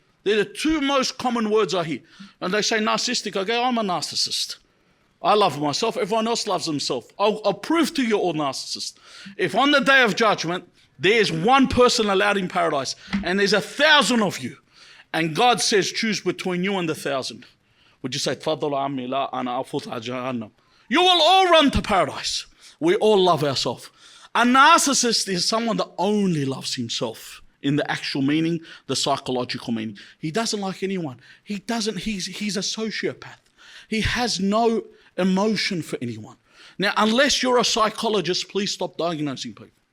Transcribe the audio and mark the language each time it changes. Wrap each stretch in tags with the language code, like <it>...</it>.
<en>They're the 2 most common words I hear. And they say narcissistic, I go, I'm a narcissist. I love myself, everyone else loves themselves. I'll prove to you all narcissists. If on the day of judgment, there's 1 person allowed in paradise, and there's 1,000 of you, and God says, choose between you and the 1,000. Would you say,</en> <ar>تفضل عمي لا أنا أفوت على جهنم?</ar> <en>You will all run to paradise. We all love ourselves. A narcissist is someone that only loves himself in the actual meaning, the psychological meaning. He doesn't like anyone. He's a sociopath. He has no emotion for anyone. Now, unless you're a psychologist, please stop diagnosing people.</en>